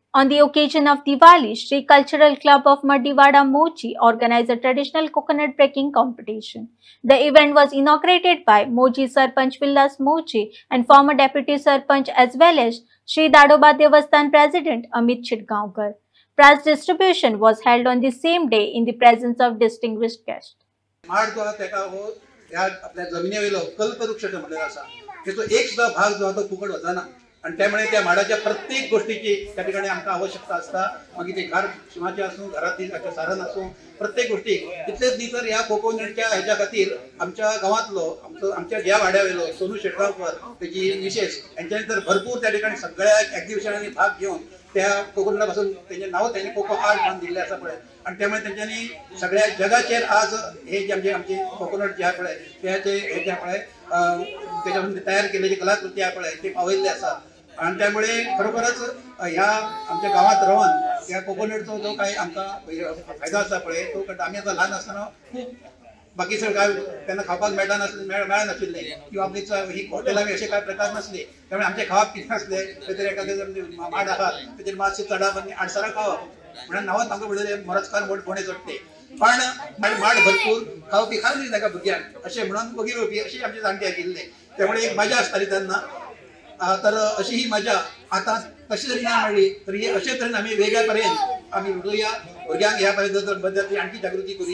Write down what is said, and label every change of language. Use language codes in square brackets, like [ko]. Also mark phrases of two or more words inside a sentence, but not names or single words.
[en] On the occasion of Diwali, Sri Cultural Club of Maddiwada Mochi organized a traditional coconut breaking competition. The event was inaugurated by Mochi Sarpanch Villas Mochi and former Deputy Sarpanch as well as Sri Dadoba Devasthan President Amit Chitgaonkar. Prize distribution was held on the same day in the presence of distinguished guests. [kok] आणि त्यामुळे त्या माडाच्या प्रत्येक गोष्टीची त्या ठिकाणी आमका आवश्यकता असता मग ते घर शिमाचे असो घरातील सारण असो प्रत्येक गोष्टी तितलेच न्ही तर ह्या कोकोनटच्या ह्याच्या खातीर आमच्या गावातलो आमच्या ज्या वाड्यावेलो सोनू शेटगावकर त्याची विशेष यांच्यानी तर भरपूर त्या ठिकाणी सगळ्या एक्झिबिशनांनी भाग घेऊन त्या कोकोनटापासून त्यांचे नाव त्यांनी [en] coco art [kok] म्हणून दिले असा पळय आणि त्यामुळे त्यांच्यानी सगळ्या जगाचेर आज हे जे आमचे कोकोनट जे आहे पळय त्याचे हे जे पळय त्याच्यापासून तयार केलेली कलाकृती आहे पळय ते पावयल्ले आसा आणि त्यामुळे खरोखरच ह्या आमच्या गावात राहून या कोकोनटचा जो काही आमचा फायदा असा पळय तो आम्ही आता लहान असताना खूप बाकी सगळं काय त्यांना खावपाक मेळना नाशिल्ले किंवा आपली ही हॉटेलांनी असे काय प्रकार नसले त्यामुळे आमचे खावप कितें नासले तरी एखादे माड आहा तेजेर मातशें चडप आनी आडसरां खावप म्हणून नांवांत आमकां म्हणलें मोरजकार मोठ कोणे चडटे पण माड भरपूर खावपी खावली ताका भुरग्यांक अशें म्हणून वगीर येवपी अशी आमचे जाणटे आशिल्ले त्यामुळे एक मजा आसताली तेन्ना तर अशी ही मजा आता तशी जरी नाही मेळ्ळी तरी अशे तरेन आमी वेगळ्या तरेन आमी उलोवया भुरग्यांक ह्या बद्दल आणखी जागृती करूया.